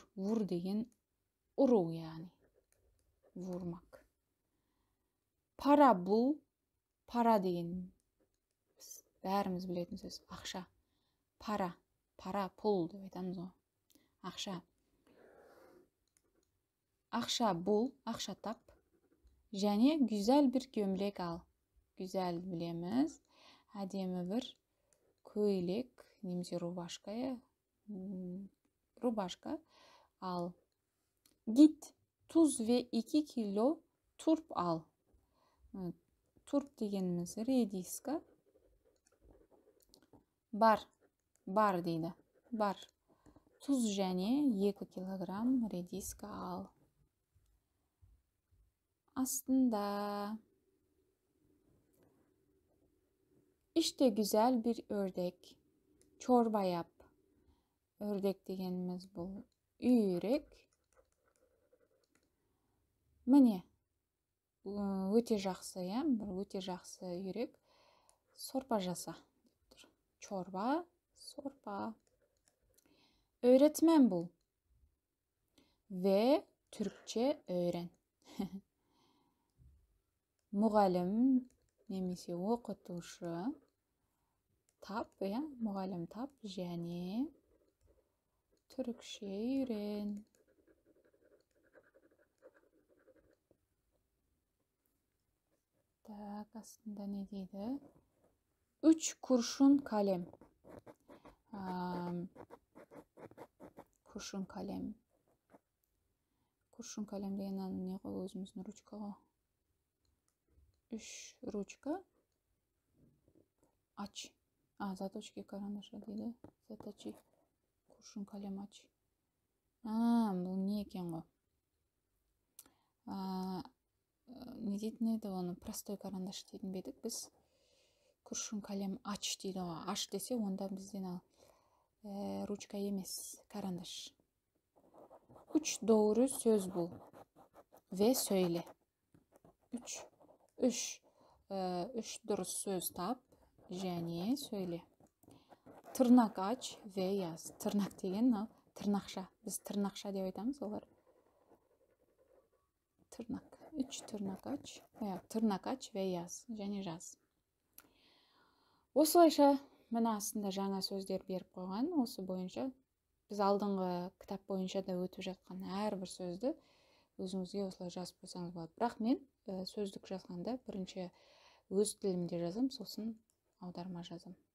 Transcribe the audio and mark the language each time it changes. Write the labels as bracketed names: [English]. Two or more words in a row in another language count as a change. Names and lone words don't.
[Kazakh] Vur деген ұру, яғни vurmak. [Turkish] Para bul. [Kazakh] Para деген бәріміз білетін сөз. Ақша. Para. Pul деп айтамыз ғой. Ақша. Ақша bul. Ақша тап. [Turkish] Және güzel bir gömlek al. Güzel білеміз. [Kazakh] Әдемі бір көйлек, немесе рубашка. [Turkish] Rubашka al. Git tuz ve 2 kilo turp al. [Kazakh] Turp degenimiz rediska. Бар дейді. Бар. [Turkish] Tuz және 2 kilogram rediska al. Aslında İşte güzel bir ördek. Çorba yap. [Kazakh] Ördek degenimiz бұл үйрек. Міне, өте жақсы, өте жақсы үйрек. Сорпа жаса. [Turkish] Çorba, sorpa. Öğretmen bul. Ve Türkçe öğren. [Kazakh] Мұғалім немесе оқытушы. Tap, мұғалім tap және [Turkish] Türkçe öğren. [Kazakh] Так, aslında ne deydi? [Turkish] 3 kurşun kalem. Kurşun kalem. Kurşun kalem [Kazakh] degеннен не ғой, өзіміздің ручка ғой. 3 ручка. Aç. [Russian] Заточки карандаша дейді. Заточи. [Turkish] Kurşun kalem aç. [Kazakh] Бұл не екен ғой? Не дейтін еді оны? [Russian] Простой карандаш [Kazakh] дейтін бедік біз. [Turkish] Kurşun kalem aç [Kazakh] дейді ғой. Аш десе, онда бізден ал. Ручка емес, [Turkish] карандаш. 3 doğru söz bul. Ve söyle. [Kazakh] 3 дұрыс сөз тап. [Turkish] Және söyle. Tırnak aç ve yaz. [Kazakh] Tırnak деген, tırnakша. Біз tırnakша деп айтамыз олар. [Turkish] Tırnak. 3 tırnak aç. Tırnak aç ve yaz. [Kazakh] Және жаз. Осылайша, мына астында жаңа сөздер беріп қойған. Осы бойынша біз алдыңғы кітап бойынша да өтіп жатқан әрбір сөзді өзіңізге осылай жазып қойсаңыз болады. Бірақ мен сөздік жазғанда бірінші өз тілімде жазам, сосын аударма жазам.